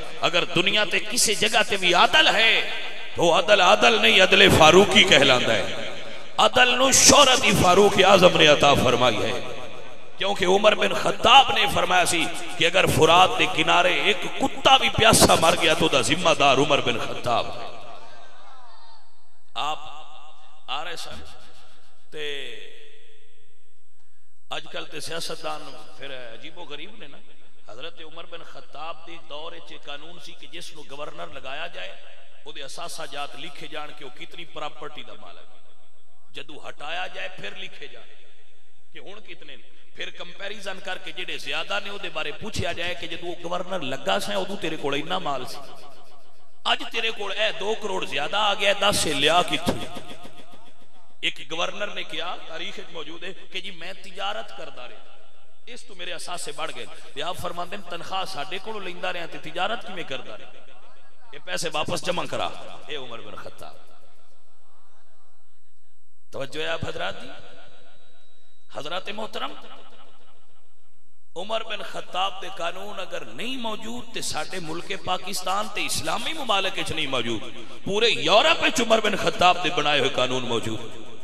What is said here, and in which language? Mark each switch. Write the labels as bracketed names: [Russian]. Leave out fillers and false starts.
[Punjabi] اگر دنیا تے کسی جگہ تے بھی عدل ہے تو عدل نہیں، عدل فاروقی کہلاندا ہے. عدل نو شہرت فاروق اعظم نے عطا فرمائی ہے، کیونکہ عمر بن خطاب نے فرمایا سی کہ [Urdu] اگر فرات کے کنارے ایک کتا بھی پیاسا مر گیا [Punjabi] تو دا ذمہ دار عمر بن خطاب ہے. آپ آ رہے سن تے آج کل تے سیاستدان پھر عجیب و غریب نے نا. حضرت عمر بن خطاب دی دور چ قانون سی کہ جس نو گورنر لگایا جائے او دے اثاثہ جات لکھے جان کہ وہ کتنی پراپرٹی دا مالک، جدو ہٹایا جائے پھر لکھے جائے کہ ہون کتنے، پھر کمپیریزن کر کے جڑے زیادہ نے او دے بارے پوچھیا جائے کہ جدو گورنر لگا سا ادو تیرے کول اتنا مال سی، اج تیرے کول 2 کروڑ زیادہ آ گیا، 10 سے لیا کتھوں. ایک گورنر نے کیا تاریخ موجود ہے کہ جی میں تجارت کردا رہا، اس تو میرے اثاثے بڑھ گئے. تے آپ فرماندے ہیں تنخواہ ساڈے کولوں لیندا رہا تے تجارت کیویں کردا رہا، یہ پیسے واپس جمع کرا. اے عمر بن خطاب. توجہ ہے آپ حضرات دی. حضرات محترم، عمر بن خطاب دے قانون اگر نہیں موجود تے ساڈے ملک پاکستان تے اسلامی ممالک وچ نہیں موجود، پورے یورپ وچ عمر بن خطاب دے بنائے ہوئے قانون موجود.